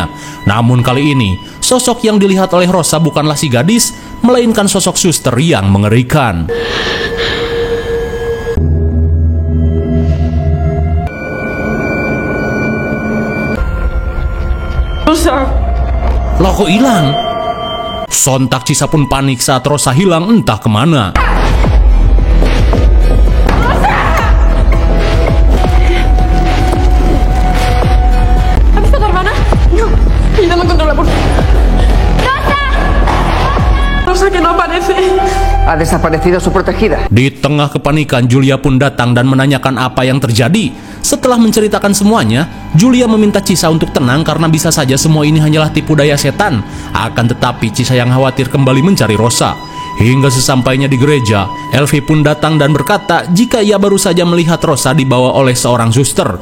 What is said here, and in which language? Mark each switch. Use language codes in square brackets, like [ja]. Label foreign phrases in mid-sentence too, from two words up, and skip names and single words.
[id] Namun kali ini, sosok yang dilihat oleh Rosa bukanlah si gadis, melainkan sosok suster yang mengerikan. Rosa. Loh, kok hilang? Sontak Chisa pun panik saat Rosa hilang entah kemana. [es] ¿Has visto a tu hermana? No, y no me encuentro la puerta. ¡Rosa! Rosa, que no aparece. Ha desaparecido su protegida. [id] Di tengah kepanikan, Julia pun datang dan menanyakan apa yang terjadi. Setelah menceritakan semuanya, Julia meminta Chisa untuk tenang karena bisa saja semua ini hanyalah tipu daya setan. Akan tetapi Chisa yang khawatir kembali mencari Rosa. Hingga sesampainya di gereja, Elvi pun datang dan berkata jika ia baru saja melihat Rosa dibawa oleh seorang suster.